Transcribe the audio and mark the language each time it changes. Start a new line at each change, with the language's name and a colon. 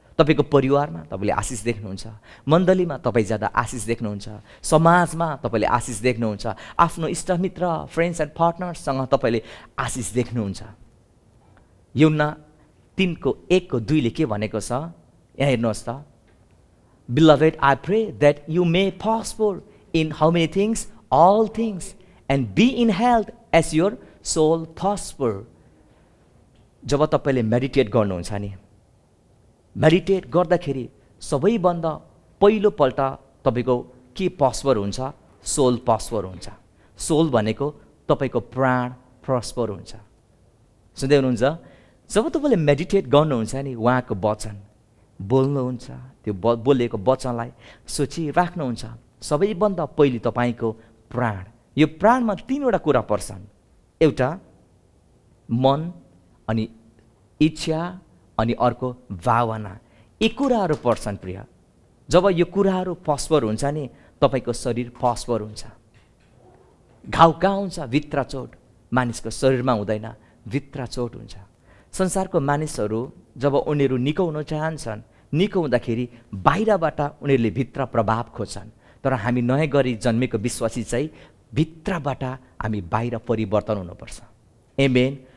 Nepali: तपाईँको परिवारमा तपाईँले आशिष देख्नुहुन्छ, मण्डलीमा तपाईँ ज्यादा आशिष देख्नुहुन्छ, समाजमा तपाईँले आशिष देख्नुहुन्छ, आफ्नो इष्टमित्र
English: friends and पार्टनर्ससँग
Nepali: तपाईँले आशिष देख्नुहुन्छ। यूहन्ना 3:1-2 के भनेको छ यहाँ हेर्नुहोस् त।
English: Beloved, I pray that you may prosper in how many things? All things, and be in health as your soul prosper.
Nepali: जब तपाईँले मेडिटेट गर्नुहुन्छ नि, मेडिटेट गर्दाखेरि सबैभन्दा पहिलोपल्ट तपाईँको के प्रस्पर हुन्छ? सोल प्रस्पर हुन्छ। सोल भनेको तपाईँको प्राण प्रस्पर हुन्छ। सुन्दै हुनुहुन्छ? जब तपाईँले मेडिटेट गर्नुहुन्छ नि, उहाँको वचन बोल्नुहुन्छ, त्यो बोलेको वचनलाई सोचिराख्नुहुन्छ, सबैभन्दा पहिले तपाईँको प्राण, यो प्राणमा 3वटा कुरा पर्छन्। एउटा मन, अनि इच्छा, अनि अर्को भावना। यी कुराहरू पर्छन् प्रिय। जब यो कुराहरू प्रस्पर हुन्छ नि, तपाईँको शरीर प्रस्पर हुन्छ। घाउ कहाँ हुन्छ? भित्र चोट। मानिसको शरीरमा हुँदैन, भित्र चोट हुन्छ। संसारको मानिसहरू जब उनीहरू निको हुन चाहन्छन्, निको हुँदाखेरि बाहिरबाट उनीहरूले भित्र प्रभाव खोज्छन्, तर हामी नयाँ गरी जन्मेको विश्वासी चाहिँ भित्रबाट हामी बाहिर परिवर्तन हुनुपर्छ। आमेन।